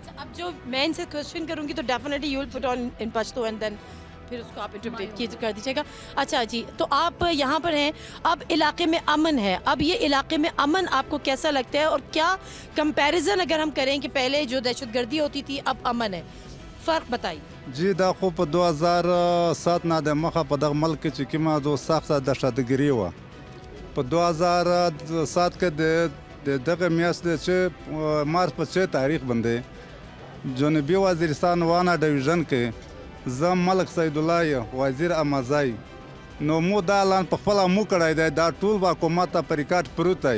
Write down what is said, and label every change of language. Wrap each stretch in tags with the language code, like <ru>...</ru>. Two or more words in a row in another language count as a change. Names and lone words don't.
<ur>اچھا، اب جو میں ان سے کویسچن کروں گی تو</ur> <en>definitely you will put on in Pashto and then</en> <ur>پھر اس کو آپ انٹرپریٹ کر دیجیے گا. اچھا جی، تو آپ یہاں پر ہیں، اب علاقے میں امن ہے، اب یہ علاقے میں امن آپ کو کیسا لگتا ہے، اور کیا کمپیریزن اگر ہم کریں کہ پہلے جو دہشت گردی ہوتی تھی اب امن ہے، فرق بتائیے.</ur> <ps>جی دا خو په 2007 نه د مخه په دغه ملک کې چې کومه د سخته دهشتګري وه، په 2007 کې د دغه میاشتې چې مارچ په 6 تاریخ باندې جنوبي وزیرستان وانا ډیویژن کې زه ملک سید الله وزیر امازای نو مو دا اعلان په خپله مو کړی دی، دا ټول حکومت ته په ریکارډ پروت دی.</ps>